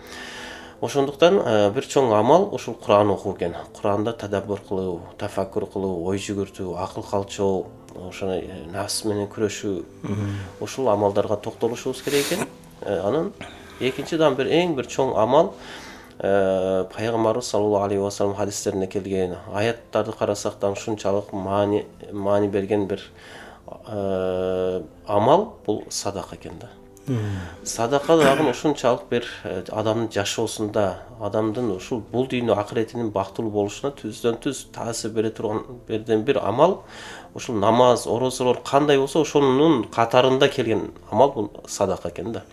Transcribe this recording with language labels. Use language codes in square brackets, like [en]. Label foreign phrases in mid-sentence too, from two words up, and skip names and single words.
[ky] Ошондуктан бир чоң амал ушул Куран окуу экен. Куранда тадаббур кылуу, тафаккур кылуу, ой жүгүртүү, акыл калчоо, ошону нафс менен күрөшүү, ушул амалдарга токтолушубуз керек экен. Анан экинчиден эң бир чоң амал пайгамбарыбыз [ar] صلى الله عليه وسلم [ky] хадистеринде келген, аяттарды карасак да ушунчалык маани берген бир амал бул садака экен да. Садака дагы ушунчалык бир адамдын жашоосунда, адамдын ушул бул дүйнө акыретинин бактылуу болушуна түздөн-түз таасир бере турган бирден бир амал ушул намаз, орозолор кандай болсо ошонун катарында келген амал бул садака экен да.